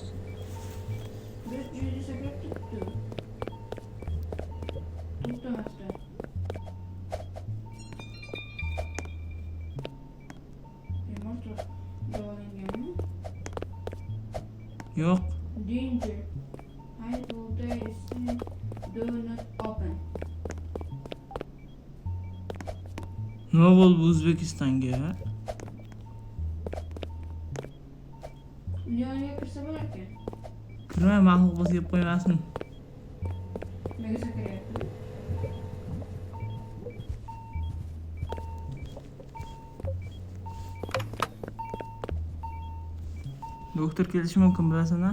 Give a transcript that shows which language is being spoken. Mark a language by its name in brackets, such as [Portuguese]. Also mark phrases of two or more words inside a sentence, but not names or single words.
[Uzbek] Bir joyda sakrab turibdi. To'xtamasdan. Bemor davolanganmi? Yo'q. Danger. [English] High voltage do not open. [Uzbek] Nima bo'ldi O'zbekistonga? Yoniga kirsa bo'larkan. Kirmay maxluq bo'lsa yeb qo'ymasin. Nega sakrayapti? Doktor kelishi mumkin bilasizmi?